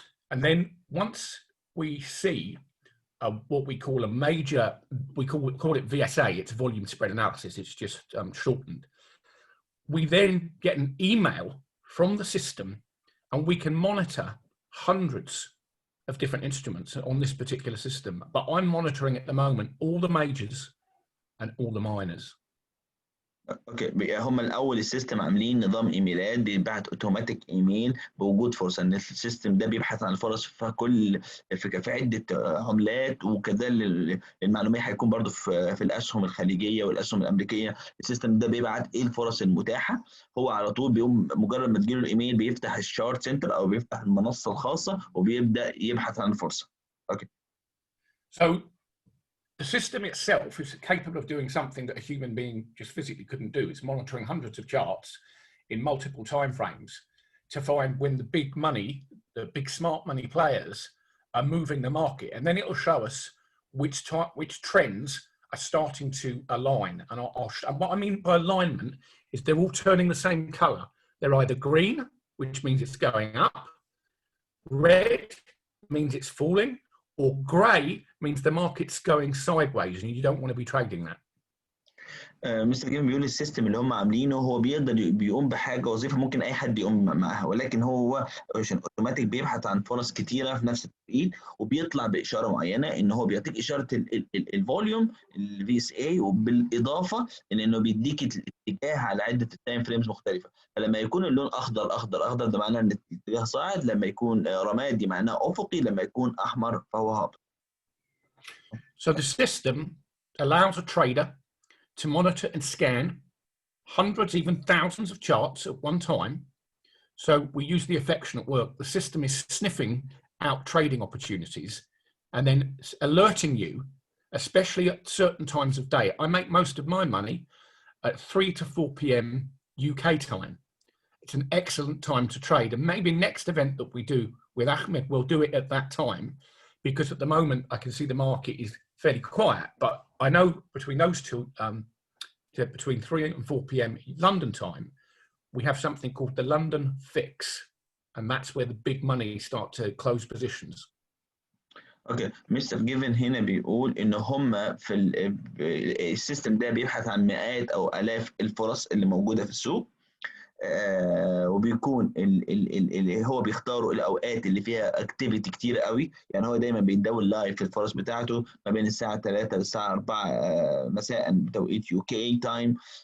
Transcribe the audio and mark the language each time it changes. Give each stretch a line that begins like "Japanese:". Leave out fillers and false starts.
English: And then once we see what we call a major, we call it VSA, it's volume spread analysis, it's just shortened. We then get an email from the system and we can monitor hundreds of different instruments on this particular system. But I'm monitoring at the moment all the majors and all the minors.
Arabic: اوكي، هم الاول السيستم عاملين نظام ايميلات بيبعت اوتوماتيك ايميل بوجود فرصه، ان السيستم ده بيبحث عن الفرص في عده عملات، وكذا المعلومات هيكون برضو في الاسهم الخليجيه والاسهم الامريكيه. السيستم ده بيبعت ايه الفرص المتاحه، هو على طول بيقوم مجرد ما تجيله الايميل بيفتح الشارت سنتر او بيفتح المنصه الخاصه وبيبدا يبحث عن الفرصه. اوكي.
English: So the system itself is capable of doing something that a human being just physically couldn't do. It's monitoring hundreds of charts in multiple time frames to find when the big money, the big smart money players are moving the market. And then it will show us which trends are starting to align. And what I mean by alignment is they're all turning the same color. They're either green, which means it's going up, red means it's falling, or grey means the market's going sideways and you don't want to be trading that.
Arabic: مستر جيم بيقول السيستم اللي هم عاملينه هو بيقوم بحاجه وظيفه ممكن اي حد يقوم معاها، ولكن هو عشان اوتوماتيك بيبحث عن فرص كتيره في نفس التوقيت وبيطلع باشاره معينه، ان هو بيعطيك اشاره الفوليوم الفي اس اي، وبالاضافه انه بيديك الاتجاه على عده التايم فريمز مختلفه. فلما يكون اللون اخضر اخضر اخضر ده معناه ان الاتجاه صاعد، لما يكون رمادي معناه افقي، لما يكون احمر فهو هابط.
English: So the system allows a trader to monitor and scan hundreds, even thousands of charts at one time. So we use the affectionate word. The system is sniffing out trading opportunities and then alerting you, especially at certain times of day. I make most of my money at 3 to 4 p.m. UK time. It's an excellent time to trade. And maybe next event that we do with Ahmed, we'll do it at that time, because at the moment I can see the market is fairly quiet. But I know between those two between 3 and 4 p.m. London time, we have something called the London fix, and that's where the big money start to close positions.
Arabic: اوكي مستر جيفن هنا بيقول ان هم في السيستم ده بيبحث عن مئات او الاف الفرص اللي موجوده في السوق. وبيكون اللي هو بيختاروا الاوقات اللي فيها اكتيفيتي كتير قوي، يعني هو دايما بيتداول لايف في الفرص بتاعته ما بين الساعه 3 للساعه 4 مساء بتوقيت يو كي تايم.